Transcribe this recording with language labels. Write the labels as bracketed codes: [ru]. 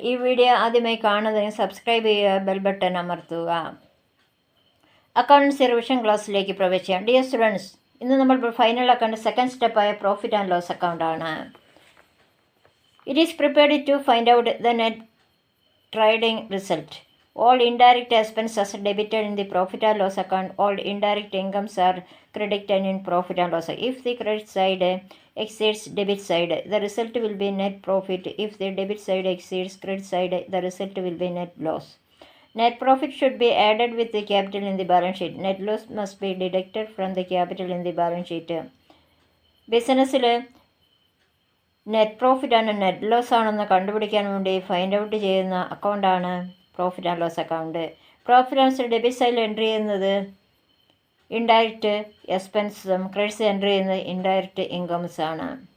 [ml] ഈ വീഡിയോ ആദ്യമായി കാണുന്നതിന് സബ്സ്ക്രൈബ് ചെയ്യുക, ബെൽ ബട്ടൺ അമർത്തുക. അക്കൗണ്ട്സ് റിവിഷൻ ക്ലാസ്സിലേക്ക് പ്രവേശിക്കാം. [en] dear students, [ml] ഇന്ന് നമ്മൾ final account second സ്റ്റെപ്പായ profit and loss അക്കൗണ്ടാണ്. [en] It is prepared to find out the net trading result. All indirect expenses are debited in the profit and loss account. All indirect incomes are credited in profit and loss. If the credit side exceeds debit side, the result will be net profit. If the debit side exceeds credit side, the result will be net loss. Net profit should be added with the capital in the balance sheet. Net loss must be deducted from the capital in the balance sheet. [ml] ബിസിനസ്സിൽ net profit ആണ് net loss ആണെന്ന് കണ്ടുപിടിക്കാൻ വേണ്ടി find out ചെയ്യുന്ന അക്കൗണ്ടാണ് profit and loss account. Profit and loss debit സൈഡിൽ entry ചെയ്യുന്നത് indirect എക്സ്പെൻസും credits entry ചെയ്യുന്നത് indirect incomes ആണ്.